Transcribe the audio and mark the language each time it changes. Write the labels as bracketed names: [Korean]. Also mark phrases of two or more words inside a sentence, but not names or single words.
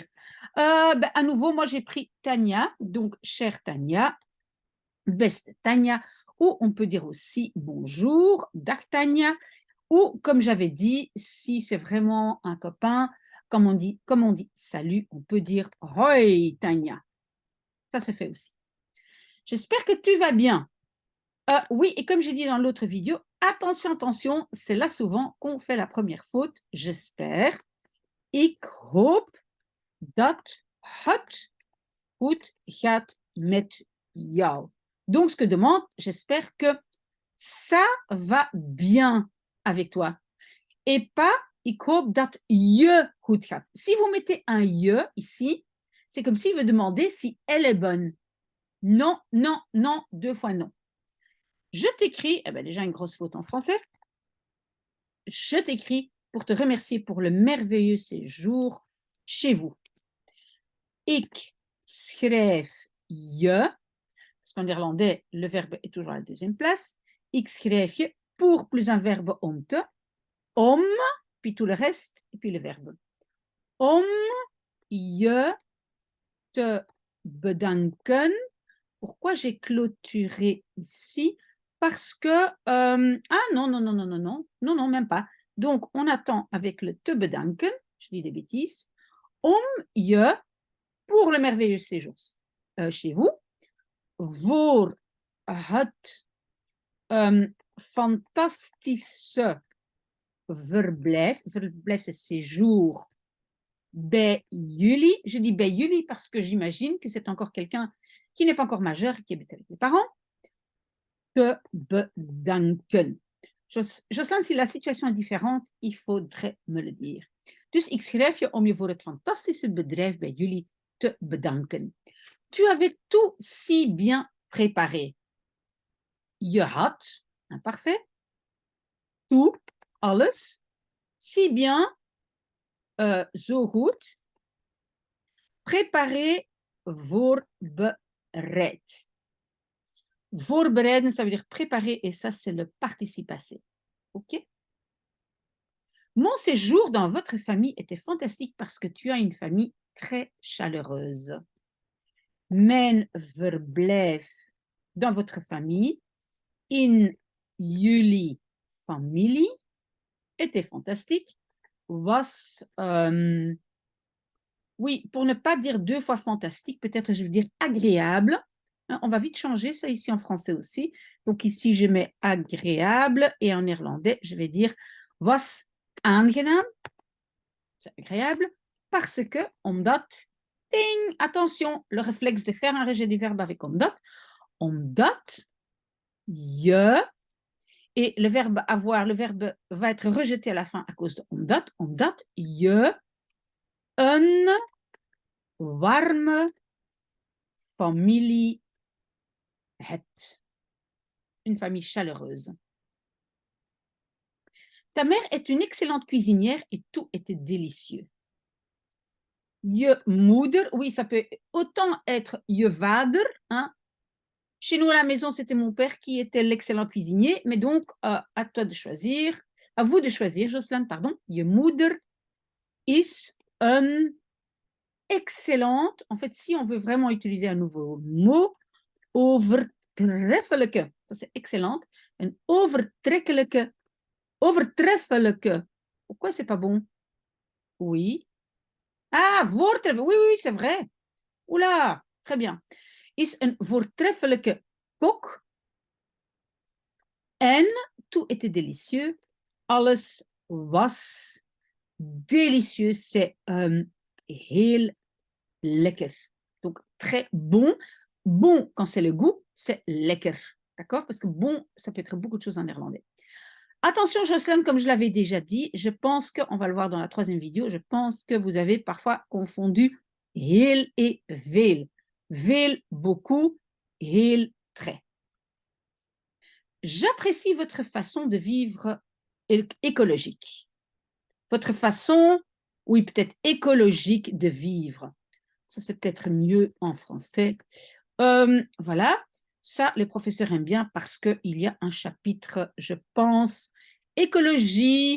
[French] À nouveau, moi, j'ai pris Tania, donc chère Tania, best Tania, ou on peut dire aussi bonjour, Tania, ou comme j'avais dit, si c'est vraiment un copain, comme on dit salut, on peut dire hoi Tania. Ça se fait aussi. J'espère que tu vas bien. Oui, et comme j'ai dit dans l'autre vidéo, attention, attention, c'est là souvent qu'on fait la première faute. J'espère. [Dutch] Ik hoop dat het goed gaat met jou. [French] Donc, ce que demande, j'espère que ça va bien avec toi. Et pas, [Dutch] ik hoop dat je goed gaat. [French] Si vous mettez un je ici, c'est comme s'il veut demander si elle est bonne. Non, non, non, deux fois non. Je t'écris, déjà une grosse faute en français, je t'écris pour te remercier pour le merveilleux séjour chez vous. [Dutch] Ik schrijf je, [French] parce qu'en néerlandais, le verbe est toujours à la deuxième place. [Dutch] Ik schrijf je [French] pour plus un verbe [Dutch] om te, om, [French] puis tout le reste, et puis le verbe. [Dutch] Om je te bedanken. [French] Pourquoi j'ai clôturé ici? Parce que, non, non, non, non, non, non, non, non, même pas. Donc, on attend avec le [Dutch] te bedanken, [French] je dis des bêtises, [Dutch] om je, [French] pour le merveilleux séjour chez vous, [Dutch] voor het fantastische verblijf, verblijf [French] c'est séjour, [Dutch] bij jullie. [French] Je dis [Dutch] bij jullie [French] parce que j'imagine que c'est encore quelqu'un qui n'est pas encore majeur, qui habite avec les parents. [Dutch] Te bedanken. [French] Jocelyn, si la situation est différente, il faudrait me le dire. [Dutch] Dus ik schrijf je om je voor het fantastische bedrijf bij jullie te bedanken. [French] Tu avais tout si bien préparé. [Dutch] Je had, [French] imparfait, tout, alles, si bien, [Dutch] zo goed, préparé, voorbereid. Voorbereiden, [French] ça veut dire préparer, et ça, c'est le participe passé. OK? Mon séjour dans votre famille était fantastique parce que tu as une famille très chaleureuse. [Dutch] Mijn verblijf [French] dans votre famille, [Dutch] in jullie familie, [French] était fantastique. Was, oui, pour ne pas dire deux fois fantastique, peut-être je veux dire agréable. On va vite changer ça ici en français aussi. Donc ici, je mets agréable et en néerlandais, je vais dire [Dutch] was aangenaam. [French] C'est agréable parce que omdat, ding, attention, le réflexe de faire un rejet du verbe avec omdat, je, et le verbe avoir, le verbe va être rejeté à la fin à cause de [Dutch] omdat je een warme familie hebt. [French] Une famille chaleureuse. Ta mère est une excellente cuisinière et tout était délicieux. [Dutch] Je moeder, [French] oui, ça peut autant être [Dutch] je vader. [French] Hein. Chez nous à la maison, c'était mon père qui était l'excellent cuisinier, mais donc à toi de choisir, à vous de choisir, Jocelyn, pardon. [Dutch] Je moeder is een excellente, [French] en fait, si on veut vraiment utiliser un nouveau mot, overtreffelijke, ça c'est excellente, [Dutch] een overtreffelijke. [French] Pourquoi c'est pas bon? Oui. Ah, voortreffelijk, oui, oui, c'est vrai. Oula, très bien. [Dutch] Is een voortreffelijke kok. [French] En tout était délicieux. [Dutch] Alles was délicieux. C'est heel lekker. [French] Donc, très bon. Bon, quand c'est le goût, c'est lekker. D'accord? Parce que bon, ça peut être beaucoup de choses en néerlandais. Attention, Jocelyn, comme je l'avais déjà dit, je pense qu'on va le voir dans la troisième vidéo, je pense que vous avez parfois confondu heel et veel. [Dutch] Veel, [French] beaucoup, heel, très. J'apprécie votre façon de vivre écologique. Votre façon, oui, peut-être écologique de vivre. Ça, c'est peut-être mieux en français. Voilà, ça, les professeurs aiment bien parce qu'il y a un chapitre, je pense, écologie.